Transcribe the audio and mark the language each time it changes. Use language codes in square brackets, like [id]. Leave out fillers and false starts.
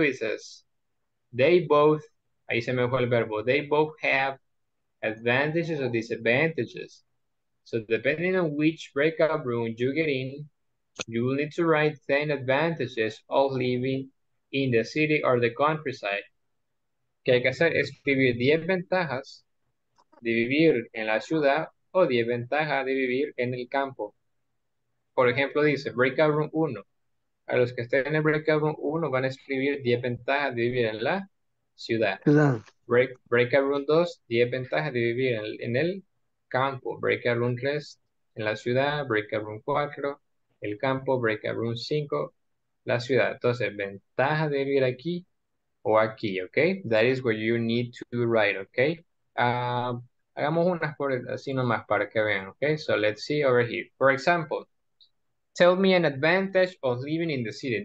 [en] It says, they both, [es] ahí se me fue el verbo, [en] they both have advantages or disadvantages. So depending on which breakout room you get in, You will need to write 10 advantages of living in the city or the countryside. [es] ¿Qué hay que hacer? Escribir 10 ventajas de vivir en la ciudad o 10 ventajas de vivir en el campo. Por ejemplo, dice Breakout Room 1. A los que estén en el Breakout Room 1 van a escribir 10 ventajas de vivir en la ciudad. Breakout Room 2, 10 ventajas de vivir en el campo. Breakout Room 3, en la ciudad. Breakout Room 4, el campo. Breakout Room 5, la ciudad. Entonces, ventajas de vivir aquí o aquí, ¿ok? [en] That is what you need to write, [es] ¿ok? Hagamos unas por así nomás para que vean, ¿ok? [en] So, let's see over here. For example, tell me an advantage of living in the city.